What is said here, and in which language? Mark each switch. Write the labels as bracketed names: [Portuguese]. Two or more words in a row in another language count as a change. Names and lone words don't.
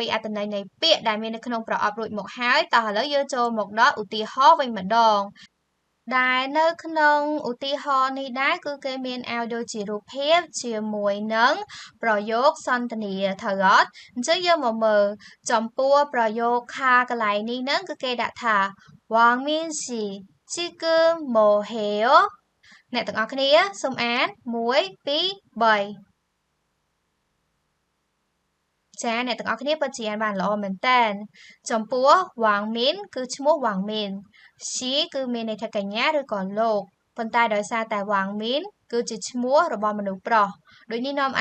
[Khmer] អត្ថន័យនៃពាក្យដែលមាននៅក្នុងប្រអប់រួចមកហើយតោះឥឡូវយើងចូលមកដល់ឧទាហរណ៍វិញម្ដងដែលនៅក្នុងឧទាហរណ៍នេះដែរគឺគេមានឲ្យដូចជារូបភាពជាមួយនឹងប្រយោគសន្ទនាត្រូវអត់អញ្ចឹងយើងមកមើលចំពោះប្រយោគខាកន្លែងនេះហ្នឹងគឺគេដាក់ថា [Korean] 왕민 씨 지금 뭐 해요 [Khmer] អ្នកទាំងអស់គ្នាសូមអាន1 2 3 ចាអ្នកទាំងអស់គ្នាពិតជាអានបានល្អមែនតើចំពោះវ៉ាងមីនគឺឈ្មោះវ៉ាងមីនស៊ីគឺមានន័យថាកញ្ញាឬក៏លោកប៉ុន្តែដោយសារតែវ៉ាងមីនគឺជាឈ្មោះរបស់មនុស្សប្រុសដូចនេះនាំ